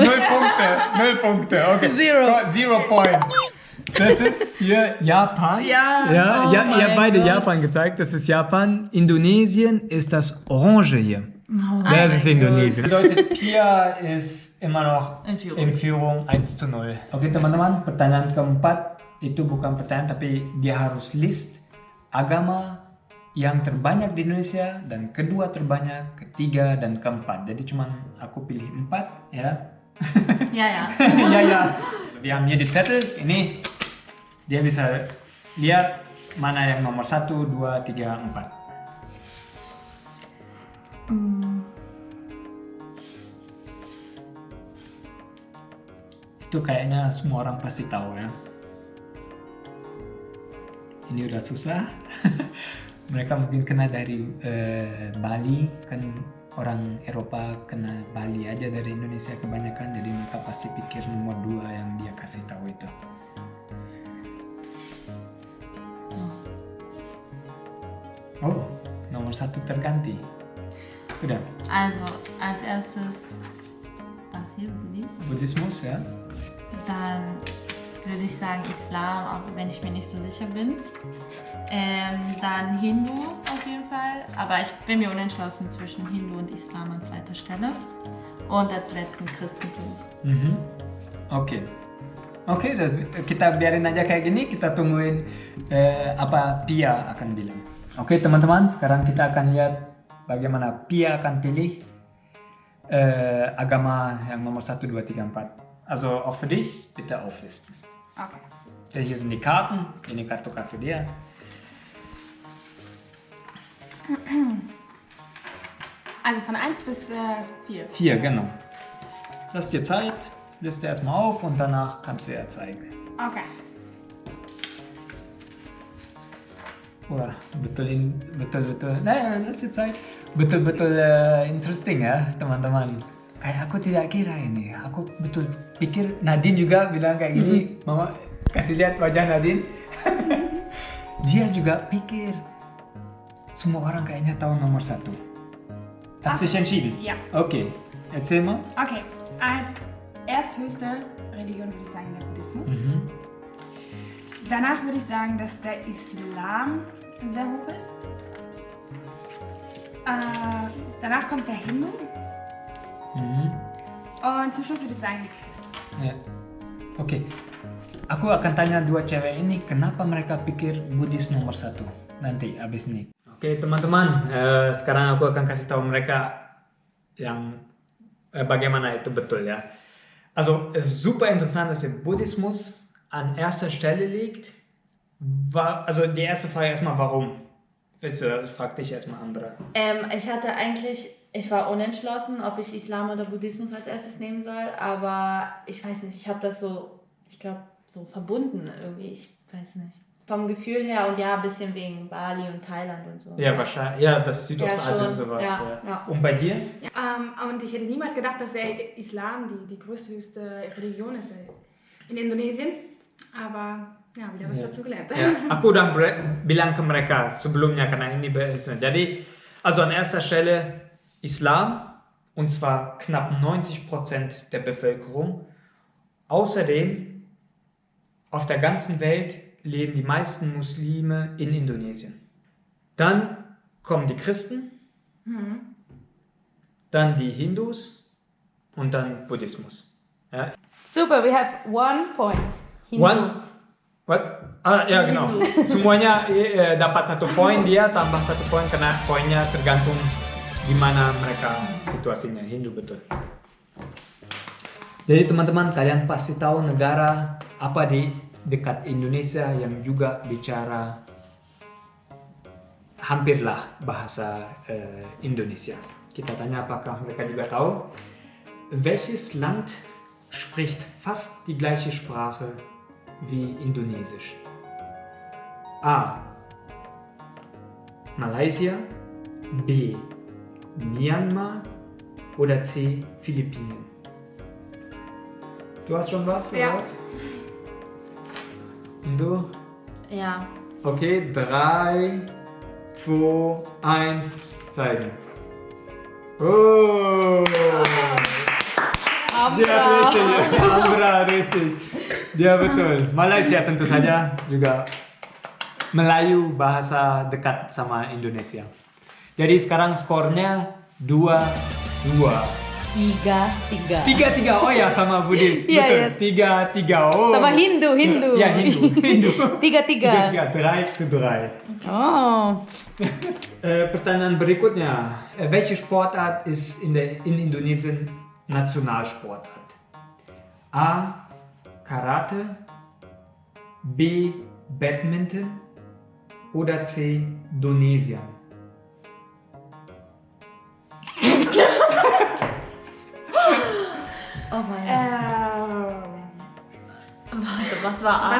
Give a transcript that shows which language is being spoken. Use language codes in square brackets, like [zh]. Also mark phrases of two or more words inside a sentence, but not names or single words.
[de] 0 Punkte. 0 Punkte, okay. [en] Zero. [de] 0 point. Das ist hier Japan. Ja, Ja, oh ihr habt mein beide Gott. Japan gezeigt. Das ist Japan. Indonesien ist das Orange hier. Das ist Indonesien. Bedeutet, Pia ist immer noch In Führung. in Führung 1-0. [id] Oke teman-teman, pertanyaan keempat itu bukan pertanyaan tapi dia harus list agama yang terbanyak di Indonesia dan kedua terbanyak, ketiga dan keempat. Jadi cuman aku pilih 4 ya. [de] Ja, ja. Ja, ja. Also wir haben hier die Zettel. [id] Ini dia bisa lihat mana yang nomor 1, 2, 3, 4. Itu kayaknya semua orang pasti tahu ya. Ini udah susah. Mereka mungkin kena dari Bali kan orang Eropa kenal Bali aja dari Indonesia kebanyakan, jadi mereka pasti pikir nomor 2 yang dia kasih tahu itu. Oh, nomor 1 terganti. Udah. [de] Also, als erstes, was hier, Buddhismus, ja. Dann würde ich sagen Islam, auch wenn ich mir nicht so sicher bin. Dann Hindu auf jeden Fall, aber ich bin mir unentschlossen zwischen Hindu und Islam an zweiter Stelle. Und als letzten Christentum. [id] Oke. Oke, kita biarin aja kayak gini, kita tungguin apa Pia akan bilang. Oke teman-teman, sekarang kita akan lihat bagaimana Pia akan pilih agama yang nomor 1, 2, 3, 4. [de] Also auch für dich, bitte auflisten. Okay. Okay, hier sind die Karten, [id] ini kartu-kartu dia. [de] Also von 1 bis 4. 4, genau. Lass dir Zeit, liste erstmal auf und danach kannst du ja zeigen. Okay. [id] Wah, betul. Nah, [de] lass dir Zeit. [id] Betul-betul interesting ya, teman-teman. Kayak aku tidak kira ini. Aku betul pikir Nadine juga bilang kayak gini. Mama kasih lihat wajah Nadine. Dia juga pikir semua orang kayaknya tahu nomor 1. [de] Hast du dich entschieden? Ja. Okay, erzähl mal. Okay, als ersthöchste Religion würde ich sagen der Buddhismus. Danach würde ich sagen, dass der Islam sehr hoch ist. Danach kommt der Hindu. Und zum Schluss würde ich sagen die Christen. [id] Ya. Oke. Aku akan tanya 2 cewek ini kenapa mereka pikir Buddhis nomor 1 nanti abis ini. Oke teman-teman, sekarang aku akan kasih tahu mereka yang bagaimana itu betul ya. [de] Also es ist super interessant, dass der Buddhismus an erster Stelle liegt. Also die erste Frage erstmal, warum? Weißt du, frag dich erstmal andere. Ich war unentschlossen, ob ich Islam oder Buddhismus als erstes nehmen soll, aber ich weiß nicht, ich habe das so, ich glaube, so verbunden irgendwie, ich weiß nicht. Vom Gefühl her und ja, ein bisschen wegen Bali und Thailand und so. Ja, wahrscheinlich. Ja, das Südostasien und sowas. Ja. Und bei dir? Und ich hätte niemals gedacht, dass der Islam die größte, höchste Religion ist in Indonesien. Aber ja, wieder was dazu gelernt. [id] Ya, aku udah bilang ke mereka sebelumnya karena ini jadi, [de] also an erster Stelle Islam und zwar knapp 90% der Bevölkerung. Außerdem auf der ganzen Welt leben die meisten Muslime in Indonesien. Dann kommen die Christen, dann die Hindus und dann Buddhismus. Ja. Super, [en] we have 1 point. Hindu. What? [de] Ya genau. [id] Semuanya dapat 1 poin, dia tambah 1 poin karena poinnya tergantung di mana mereka situasinya. Hindu betul. Jadi teman-teman, kalian pasti tahu negara apa di dekat Indonesia yang juga bicara hampirlah bahasa Indonesia. Kita tanya apakah mereka juga tahu. [de] Welches Land spricht fast die gleiche Sprache wie Indonesisch? A. Malaysia, B. Myanmar oder C. Philippinen? Du hast schon was? Ja. Oder was? Und du? Ja. Okay, 3, 2, 1, zeigen. Oh! Dia richtig, Amra richtig. [id] Dia betul. Malaysia tentu saja juga Melayu, bahasa dekat sama Indonesia. Jadi sekarang skornya 2-2. 3-3. 3-3, oh ya sama Buddhis. Iya, betul. 3-3, oh. Sama Hindu. Ya Hindu. 3-3. 3-3, 3-3. Oh. Pertanyaan berikutnya. [de] Welche Sportart ist in Indonesien Nationalsportart? A. Karate, B. Badminton oder C. Indonesian? Oh mein Warte, was war A?